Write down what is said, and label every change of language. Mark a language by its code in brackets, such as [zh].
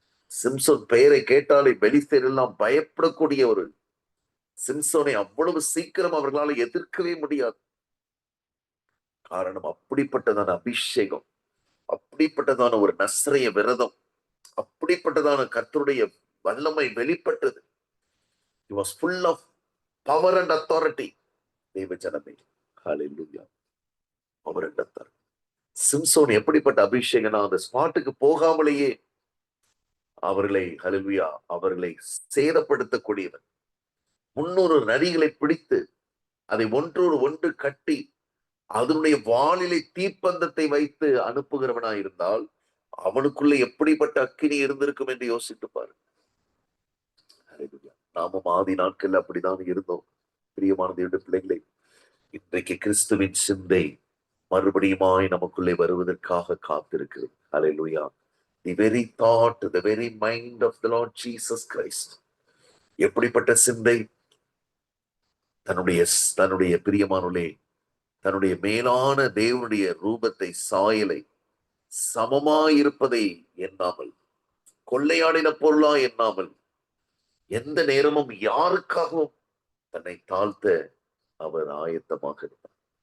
[ta] சிம்சோன் பெயரை கேட்டாலே பெலிஸ்தர் எல்லாம் பயப்படக்கூடிய ஒரு சிம்சோனை அவ்வளவு சீக்கிரம் அவர்களால் எதிர்க்கவே முடியாது. காரணம், அப்படிப்பட்டதான அபிஷேகம், அப்படிப்பட்டதான ஒரு நஸ்ரய விரதம், அப்படிப்பட்டதான கர்த்தருடைய வல்லமை வெளிப்பட்டது. [en] He was full of power and authority. [ta] தேவஜனமே, [en] Hallelujah, power and authority. [ta] சிம்சோன் எப்படிப்பட்ட அபிஷேகனா, அந்த ஸ்பாட்டுக்கு போகாமலேயே அவர்களை, ஹல்லேலூயா, அவர்களை சேதப்படுத்தக்கூடியவன். 300 நரிகளை பிடித்து அதை ஒன்றோடு ஒன்று கட்டி அதனுடைய வாளிலே தீப்பந்தத்தை வைத்து அனுப்புகிறவனாய் இருந்தால் அவனுக்குள்ள எப்படிப்பட்ட அக்கினி இருந்திருக்கும் என்று யோசித்து பாரு. நாமும் ஆதி நாட்கள் அப்படிதான் இருந்தோம். பிரியமான தேவனுடைய பிள்ளைகளை, இன்றைக்கு கிறிஸ்துவின் சிந்தை மறுபடியுமாய் நமக்குள்ளே வருவதற்காக காத்திருக்கிறது. ஹல்லேலூயா. [en] The very thought, the very mind of the Lord Jesus Christ. [ta] எப்படிப்பட்ட சிந்தை? தன்னுடைய பிரியமானவர்களே, தன்னுடைய மேலான தேவனுடைய ரூபத்தை, சாயலை சமமாயிருப்பதை எண்ணாமல், கொள்ளையாடின பொருளா எண்ணாமல், எந்த நேரமும் யாருக்காகவும் தன்னை தாழ்த்த அவர் ஆயத்தமாக இருந்தார்.